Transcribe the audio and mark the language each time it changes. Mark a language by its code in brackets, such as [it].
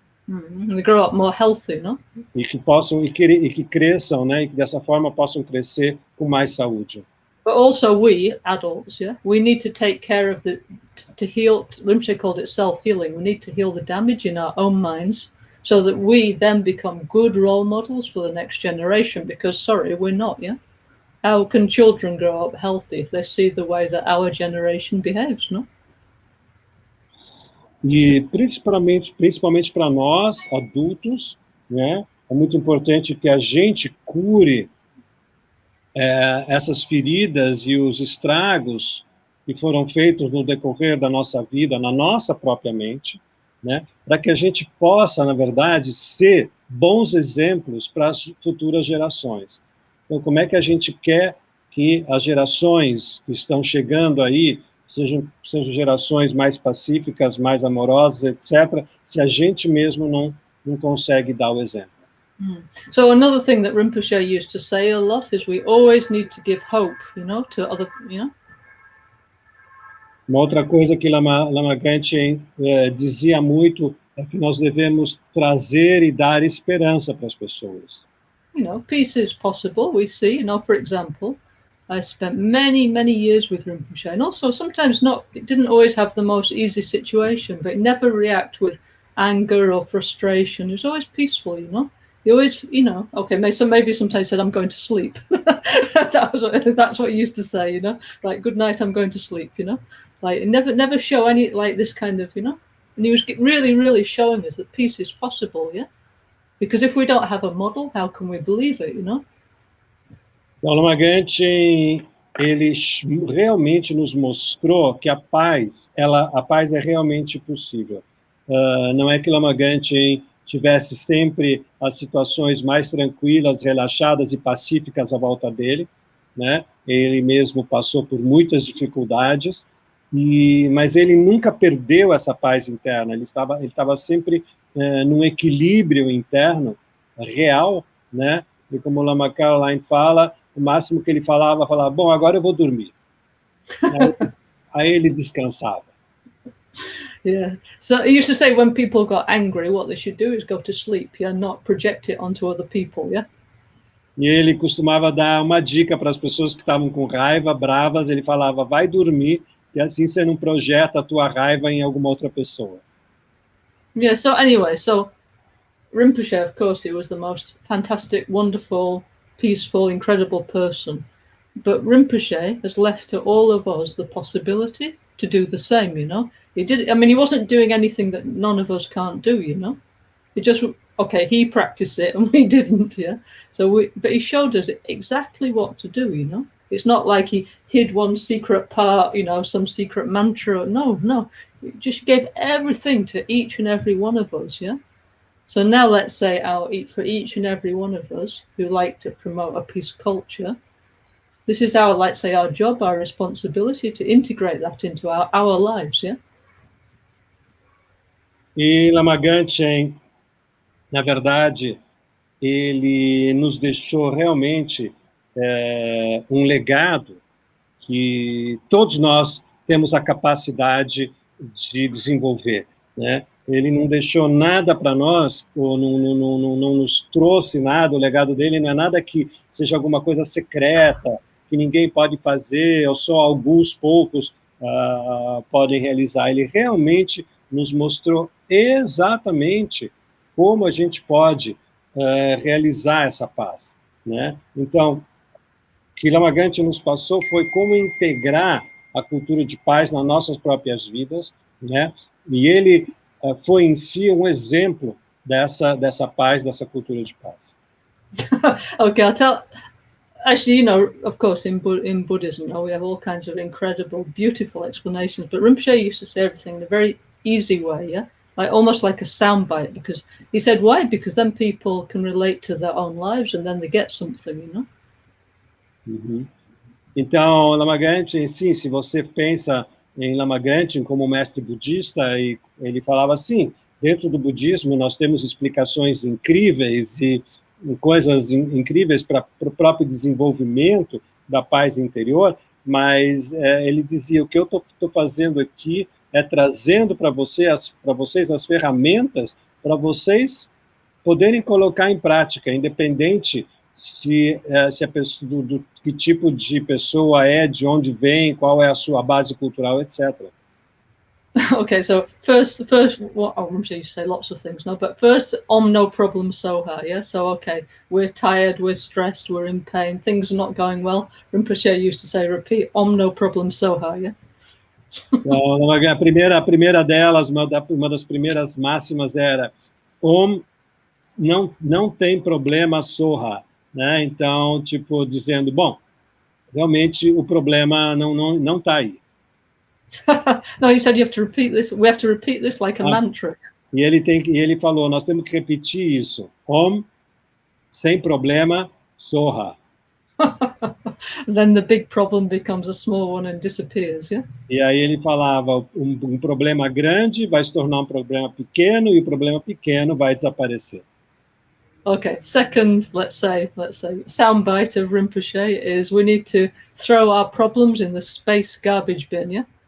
[en] They grow up more healthy, no? [pt] E que possam e que cresçam, né, e que dessa forma possam crescer com mais saúde. [en] But also we adults, yeah, we need to take care of to heal. Rinpoche called it self-healing. We need to heal the damage in our own minds so that we then become good role models for the next generation. Because sorry, we're not, yeah. How can children grow up healthy if they see the way that our generation behaves, no? [pt] E principalmente para nós, adultos, né, é muito importante que a gente cure essas feridas e os estragos que foram feitos no decorrer da nossa vida, na nossa própria mente, né, para que a gente possa, na verdade, ser bons exemplos para as futuras gerações. Então, como é que a gente quer que as gerações que estão chegando aí sejam gerações mais pacíficas, mais amorosas, etc., se a gente mesmo não consegue dar o exemplo? [en] So another thing that Rinpoche used to say a lot is we always need to give hope, you know, to other, you know. [pt] Uma outra coisa que Lama Gangchen dizia muito é que nós devemos trazer e dar esperança para as pessoas. [en] You know, peace is possible. We see, you know, for example, I spent many years with Rinpoche, and also sometimes it didn't always have the most easy situation, but it never react with anger or frustration. It was always peaceful, you know. He always, you know, okay, maybe sometimes said, "I'm going to sleep." That's what he used to say, you know, like, "Good night, I'm going to sleep," you know, like never show any like this kind of, you know. And he was really showing us that peace is possible, yeah. Because if we don't have a model, how can we believe it, you know? [pt] Então, Lama Gangchen, ele realmente nos mostrou que a paz é realmente possível. Não é que Lama Gangchen tivesse sempre as situações mais tranquilas, relaxadas e pacíficas à volta dele, né? Ele mesmo passou por muitas dificuldades, mas ele nunca perdeu essa paz interna. Ele estava sempre num equilíbrio interno real, né? E como o Lama Caroline fala, o máximo que ele falava, bom, agora eu vou dormir. Aí ele descansava. [en] Yeah. So he used to say when people got angry, what they should do is go to sleep, yeah, not project it onto other people, yeah. [pt] E ele costumava dar uma dica para as pessoas que estavam com raiva, bravas, ele falava, vai dormir, e assim você não projeta a tua raiva em alguma outra pessoa. [en] Yeah, so anyway, so Rinpoche, of course, he was the most fantastic, wonderful, peaceful, incredible person. But Rinpoche has left to all of us the possibility to do the same, you know. He did, I mean, he wasn't doing anything that none of us can't do, you know. He just, okay, he practiced it and we didn't, yeah. But he showed us exactly what to do, you know. It's not like he hid one secret part, you know, some secret mantra. No. He just gave everything to each and every one of us, yeah. So now let's say for each and every one of us who like to promote a peace culture, this is our, let's say, our job, our responsibility to integrate that into our lives, yeah? [pt] E Lama Gangchen, na verdade, ele nos deixou realmente um legado que todos nós temos a capacidade de desenvolver, né? Ele não deixou nada para nós, ou não nos trouxe nada, o legado dele não é nada que seja alguma coisa secreta, que ninguém pode fazer, ou só alguns poucos podem realizar. Ele realmente nos mostrou exatamente como a gente pode realizar essa paz, né? Então, o que Lama Gangchen nos passou foi como integrar a cultura de paz nas nossas próprias vidas, né? E ele foi em si exemplo dessa paz, dessa cultura de paz. [en] Okay, I'll tell. Actually, you know, of course, in Buddhism, you know, we have all kinds of incredible, beautiful explanations. But Rinpoche used to say everything in a very easy way, yeah, like almost like a soundbite. Because he said, why? Because then people can relate to their own lives, and then they get something, you know. Uhum. [pt] Então, Lama Gangchen, sim, se você pensa em Lama Gangchen como mestre budista, e ele falava assim, dentro do budismo nós temos explicações incríveis e coisas incríveis para o próprio desenvolvimento da paz interior, mas ele dizia, o que eu estou fazendo aqui é trazendo para vocês as ferramentas para vocês poderem colocar em prática, independente se a pessoa, do que tipo de pessoa é, de onde vem, qual é a sua base cultural, etc. [en] Okay, so first, well, I'm sure you say lots of things, no, but first, no problem soha, yeah? So, okay, we're tired, we're stressed, we're in pain, things are not going well. Rinpoche used to say, repeat, no problem soha, yeah? [pt] Então, a primeira delas, uma das primeiras máximas era, não tem problema soha, né? Então, tipo, dizendo, bom, realmente o problema não está aí. [en] No, he said you have to repeat this. We have to repeat this like a mantra. [pt] E ele falou, nós temos que repetir isso. Sem problema, soha. [en] Then the big problem becomes a small one and disappears, yeah? [pt] E aí ele falava, um problema grande vai se tornar um problema pequeno e o problema pequeno vai desaparecer. [en] Okay, second, let's say, soundbite of Rinpoche is we need to throw our problems in the space garbage bin, yeah?